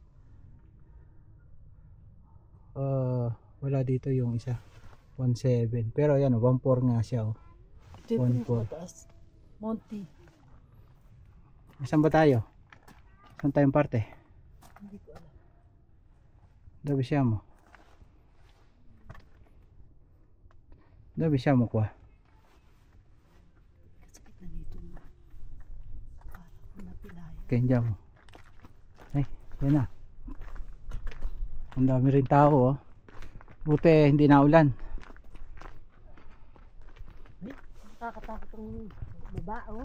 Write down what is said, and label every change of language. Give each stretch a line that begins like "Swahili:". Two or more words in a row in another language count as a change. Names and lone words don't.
Filipino: Wala dito yung isa. 1.7. Pero yan, 1.4 nga siya. 1.4. Monty. Saan ba tayo? Saan tayong parte? Hindi ko alam.
Italian: Dove siamo? Dove siamo qua?
Filipino: Sakit na nito. Parang napilay. Okay, andiamo. Ay, yan na. Ang dami rin tao, oh. Buti hindi na ulan. Nakakatakot ang baba, oh.